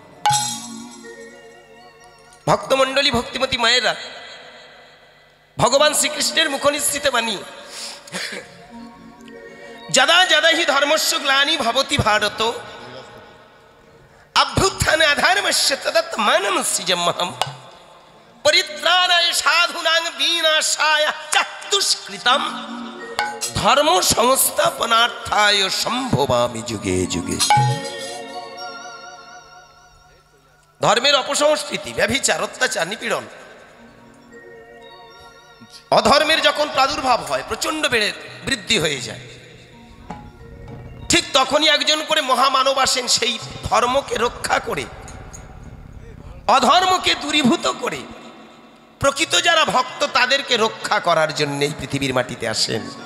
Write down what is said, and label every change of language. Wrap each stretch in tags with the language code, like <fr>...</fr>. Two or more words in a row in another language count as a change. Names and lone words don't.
<bn>ভক্তমণ্ডলী ভক্তিমতী মায়েরা ভগবান শ্রীকৃষ্ণের মুখনিসৃত বাণী</bn> <sa>যদা যদা হি ধর্মস্য গ্লানি ভবতি ভারত অভ্যুত্থানে অধর্মস্য তদাত্মানং সৃজম্যহম পরিত্রাণায় সাধুনাং বিনাশায় চ দুষ্কৃতম ধর্ম সংস্থাপনার্থায় সম্ভবামি যুগে যুগে।</sa> <bn>ধর্মের অপসংস্কৃতি, ব্যভিচার, অত্যাচার, নিপীড়ন, অধর্মের যখন প্রাদুর্ভাব হয়, প্রচন্ড বৃদ্ধি হয়ে যায়, ঠিক তখনই একজন করে মহামানব আসেন সেই ধর্মকে রক্ষা করে, অধর্মকে দূরীভূত করে প্রকৃত যারা ভক্ত তাদেরকে রক্ষা করার জন্য এই পৃথিবীর মাটিতে আসেন।</bn>